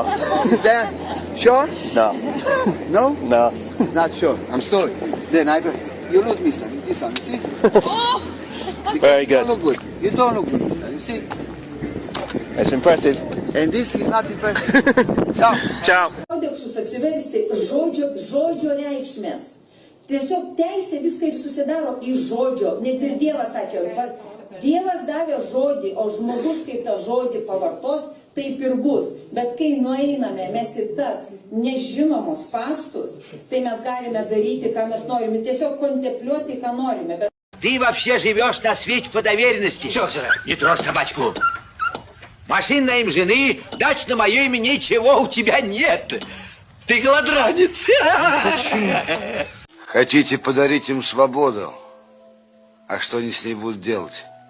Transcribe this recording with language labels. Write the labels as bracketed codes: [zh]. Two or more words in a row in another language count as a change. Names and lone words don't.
[en] Is there? Sure? No. No? No. Not sure. I'm sorry. Then you lose, mister. It's this one, you see? Very good. You don't look good. You don't look good, mister. You see? It's impressive. And this is not impressive. Ciao. Ciao. [lt] Kodeksus atsiversti žodžio reikšmės. Tiesiog teisė viską ir susidaro iš žodžio. Net ir Dievas sakė, Dievas davė žodį, o žmogus, kai tą žodį pavartos, taip ir bus. Bet kai nueiname mes į tas nežinomus spastus, tai mes galime daryti, ką mes norime. Tiesiog kontempliuoti, ką norime. [ru] Ты вообще живешь на свете по доверенности. Все, не трожь собачку. Машин на им жены, дач на мое имя ничего у тебя нет. Ты голодранец. Хотите подарить им свободу? А что они с ней будут делать?